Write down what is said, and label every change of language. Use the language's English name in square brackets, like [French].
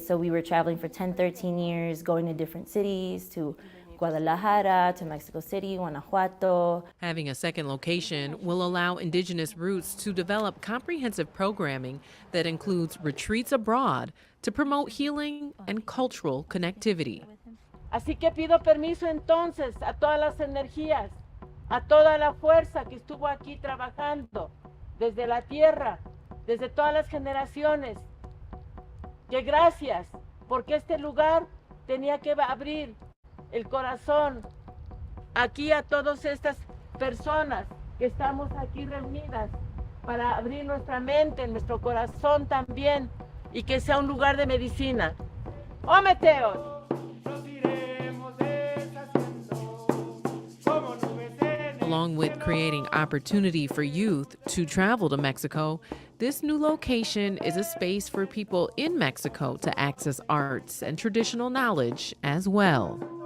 [English] So we were traveling for 10, 13 years, going to different cities, to Guadalajara, to Mexico City, Guanajuato. Having a second location will allow Indigenous Roots to develop comprehensive programming that includes retreats abroad to promote healing and cultural connectivity. [Spanish] Así que pido permiso entonces a todas las energías, a toda la fuerza que estuvo aquí trabajando desde la tierra, desde todas las generaciones, que gracias, porque este lugar tenía que abrir el corazón aquí a todas estas personas que estamos aquí reunidas para abrir nuestra mente, nuestro corazón también, y que sea un lugar de medicina. [Nahuatl languages] ¡Ometeos! [English] Along with creating opportunity for youth to travel to Mexico, this new location is a space for people in Mexico to access arts and traditional knowledge as well.